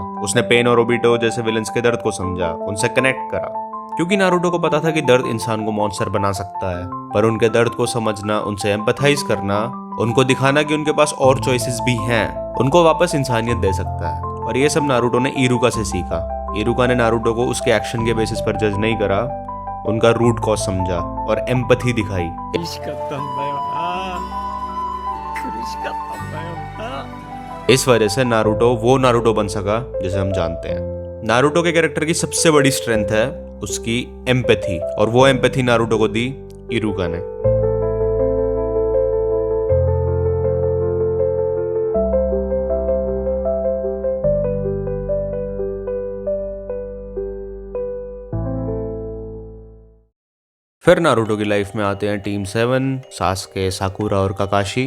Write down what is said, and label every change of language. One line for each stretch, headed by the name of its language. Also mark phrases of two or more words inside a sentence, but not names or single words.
Hindi: उसने पेन और ओबिटो जैसे विलन्स के दर्द को समझा, उनसे कनेक्ट करा, क्योंकि नारुतो को पता था कि दर्द इंसान को मॉन्स्टर बना सकता है, पर उनके दर्द को समझना, उनसे एम्पैथाइज करना, उनको दिखाना कि उनके पास और चॉइसेस भी हैं, उनको वापस इंसानियत दे सकता है। और ये सब नारुतो ने इरुका से सीखा। इरुका ने नारुतो को उसके एक्शन के बेसिस पर जज नहीं करा, उनका
English: root cause
Hindi: समझा और एम्पैथी दिखाई।
Japanese: 苦しかったんだよな。苦しかったんだよな。
Hindi: इस वजह से नारुतो वो नारुतो बन सका जिसे हम जानते हैं। नारुतो के कैरेक्टर की सबसे बड़ी स्ट्रेंथ है उसकी एम्पैथी, और वो एम्पैथी नारुतो को दी इरुका ने। फिर नारुतो की लाइफ में आते हैं टीम 7, सास्के, साकुरा और काकाशी।